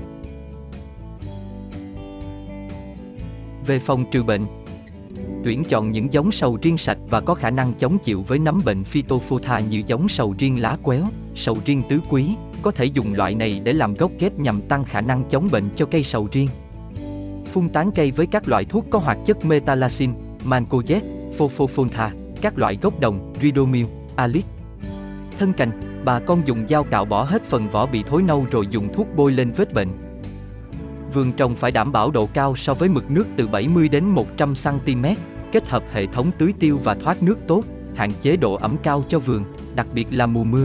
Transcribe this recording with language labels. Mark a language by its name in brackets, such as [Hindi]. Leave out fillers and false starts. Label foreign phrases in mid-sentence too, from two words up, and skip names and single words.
[Vietnamese] Về phòng trừ bệnh, tuyển chọn những giống sầu riêng sạch và có khả năng chống chịu với nấm bệnh Phytophthora như giống sầu riêng lá quéo, sầu riêng tứ quý, có thể dùng loại này để làm gốc ghép nhằm tăng khả năng chống bệnh cho cây sầu riêng. Phun tán cây với các loại thuốc có hoạt chất metalaxin, mancozeb, Fofofentha, các loại gốc đồng, Ridomil, Alix. Thân cành, bà con dùng dao cạo bỏ hết phần vỏ bị thối nâu rồi dùng thuốc bôi lên vết bệnh. Vườn trồng phải đảm bảo độ cao so với mực nước từ 70 đến 100 cm, kết hợp hệ thống tưới tiêu và thoát nước tốt, hạn chế độ ẩm cao cho vườn, đặc biệt là mùa mưa.